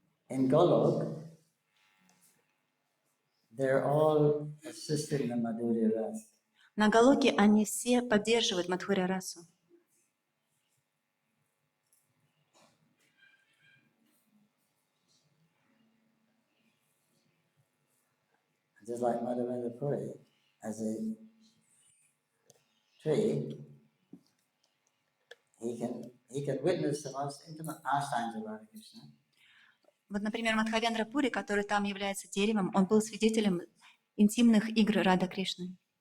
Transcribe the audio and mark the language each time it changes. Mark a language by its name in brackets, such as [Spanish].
[English] In Golok, they're all assisting the Madhurya Rasa. [Russian] На Галоке они все поддерживают Мадхуря расу. [English] Just like Madhya-lila as a tree, he can witness the most intimate pastimes of Radha Krishna. [Russian] Вот, например, Мадхавендра Пури, который там является деревом, он был свидетелем интимных игр Рада Кришны.